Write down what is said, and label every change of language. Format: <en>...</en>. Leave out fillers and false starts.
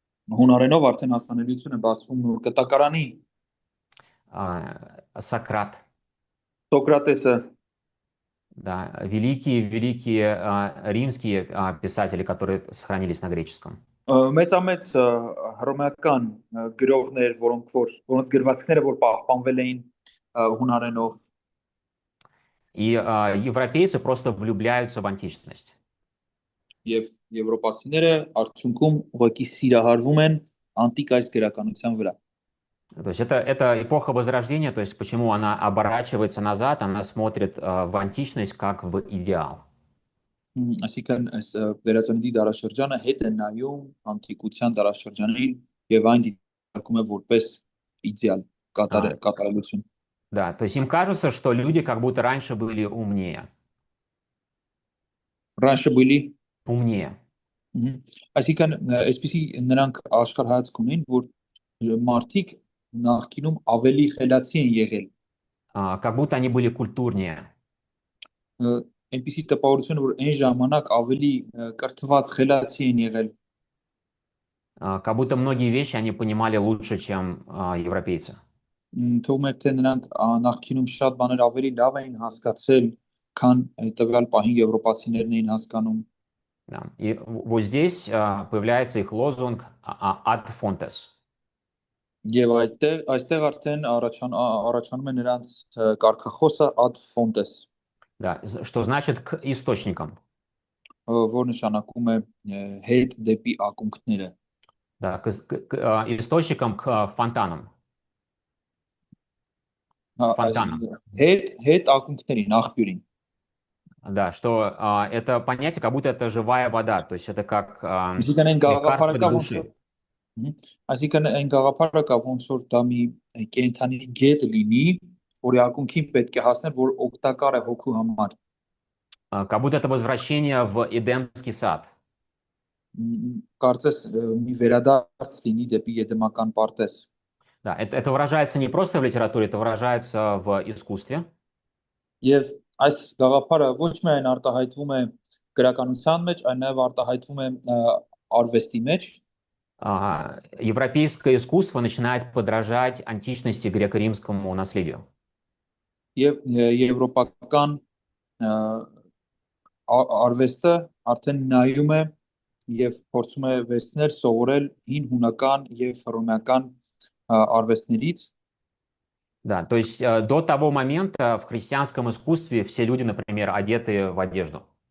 <hy>Հունարենով արդեն հասանելիություն է բացվում նոր կտակարանին։</hy> <ru>Сократ.</ru> <hy>Սոկրատեսը,</hy> <ru>Да, великие римские писатели, которые сохранились на греческом.</ru> <hy>մեծամեծ հռոմեական գրողներ, որոնց գրվածքները որ պահպանվել էին հունարենով,</hy> <ru>И европейцы просто влюбляются в античность.</ru> <hy>եւ եվրոպացիները արդյունքում ուղղակի սիրահարվում են անտիկ այս գրականության վրա։</hy> <ru>То есть это эпоха Возрождения, то есть почему она оборачивается назад, она смотрит в античность как в идеал.</ru> <hy>Այսինքն այս վերածննդի դարաշրջանը հետ է նայում անտիկության դարաշրջանին եւ այն դիտարկում է որպես իդեալ А, կատարելություն։</hy> <ru>да, то есть им кажется, что люди как будто раньше были умнее. Ռանշը բույլի, Умнее.</ru> <hy>այսինքն այսպեսի նրանք աշխարհայացք ունեն, որ մարդիկ նախկինում ավելի խելացի են եղել,</hy> <ru>Как будто они были культурнее.</ru> <hy>այնպեսի տպավորություն, որ այն ժամանակ ավելի կրթված խելացի են եղել,</hy> <ru>Как будто многие вещи они понимали лучше, чем европейцы.</ru> <hy>թվում է թե նրանք նախկինում շատ բաներ ավելի լավ էին հասկացել, քան տվյալ պահին եվրոպացիներն էին հասկանում։</hy> <ru>Да. И вот здесь появляется их лозунг «ad fontes».</ru> <hy>Եվ այստեղ արդեն առաջանում է նրանց կարգախոսը ad fontes,</hy> <ru>Да, что значит к источникам.</ru> <hy>որ նշանակում է հետ դեպի ակունքները,</hy> <ru>Да, источникам, к фонтанам. Фонтанам.</ru> <hy>հետ ակունքներին, աղբյուրին։</hy> <ru>Да, что это понятие, как будто это живая вода, то есть это как</ru> <hy>Այսինքն այն</hy> <ru>лекарство</ru> <hy>գաղափարը</hy> <ru>для</ru> <hy>կա ոնց որ</hy> <ru>души.</ru> <hy>այսինքն այն գաղափարը կա ոնց որ դա մի կենթանի գետ լինի, որի ակունքին պետք է հասնել, որ օգտակար է հոգու համար։</hy> <ru>Как будто это возвращение в Эдемский сад.</ru> <hy>Կարծես մի վերադարձ լինի դեպի եդեմական պարտեզ։</hy> <ru>Да, это выражается не просто в литературе, это выражается в искусстве.</ru> <hy>Եվ այս գաղափարը ոչ միայն արտահայտվում է գրականության մեջ, այլ նաև արտահայտվում է արվեստի մեջ։</hy> <ru>Европейское искусство начинает подражать античности греко-римскому наследию.</ru> <hy>Եվ եվրոպական արվեստը արդեն նայում է եւ փորձում է վերցնել, սովորել հին հունական եւ հռոմեական արվեստներից։</hy> <ru>Да, то есть до того момента в христианском искусстве все люди, например, одеты в одежду.</ru>